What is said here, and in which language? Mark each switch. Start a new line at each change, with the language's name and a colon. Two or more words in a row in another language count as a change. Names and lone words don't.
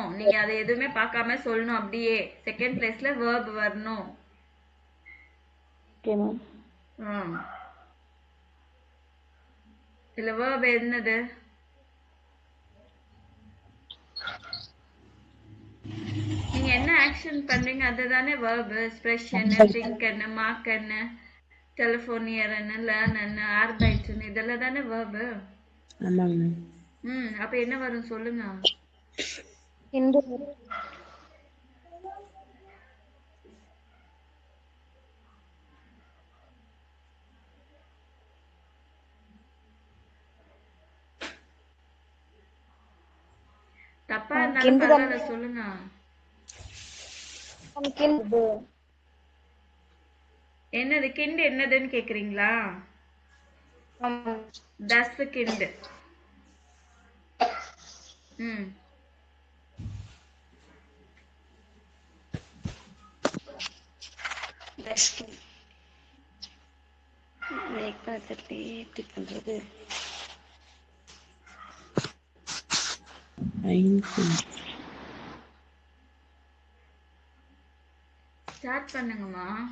Tamil: நீங்க அதை எதுவுமே பார்க்காம சொல்லணும். அப்படியே செகண்ட் பிளேஸ்ல verb வரணும். ஓகே மேம். இதுல verb என்னது? நீங்க என்ன ஆக்ஷன் பண்றீங்க அதுதானே verb.
English: expression, think, mark, telephonier, learn,
Tamil: arbeiten இதெல்லாம் தானே verb. ஆமாங்க மேம். அப்ப என்ன வரும் சொல்லுங்க. கிண்டு. தப்பா இருந்தாலும் பரவாயில்ல சொல்லுங்க. கிண்டு. என்னது கிண்டு என்னதுன்னு கேக்குறீங்களா?
German: das kind.
Tamil: எப்படி பண்றது? ஸ்டார்ட் பண்ணுங்கம்மா.